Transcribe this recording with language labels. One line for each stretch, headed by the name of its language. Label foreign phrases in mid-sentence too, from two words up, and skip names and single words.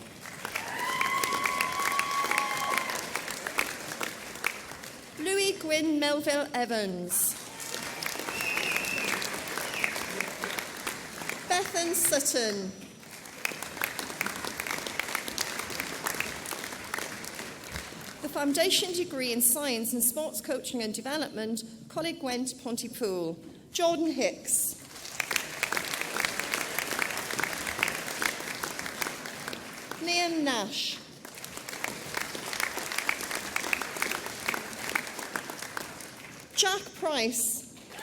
English: Louis Gwyn Melville Evans. Bethan Sutton. The Foundation Degree in Science and Sports Coaching and Development, Coleg Gwent Pontypool, Jordan Hicks. Liam Nash. Jack Price.